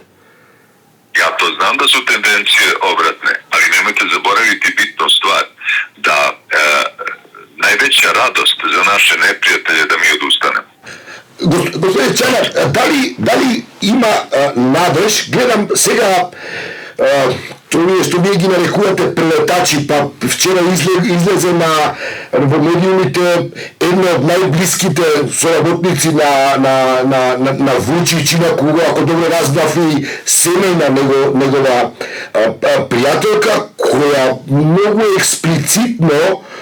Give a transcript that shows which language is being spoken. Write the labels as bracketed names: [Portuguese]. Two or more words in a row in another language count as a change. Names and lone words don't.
[Serbian] Ja to znam da su tendencije obratne, ali nemojte zaboraviti bitnu stvar, da najveća radost za naše neprijatelje da mi odustanemo. [Macedonian] Господин Чанак, да ли има надеж, гледам сега, това što вие ги нарекувате прелетачи, па вчера излезе во медиумите едно од најблиските соработници на Вучич, на кога, ако добро разбрав, и семејна негова пријателка, која многу експлицитно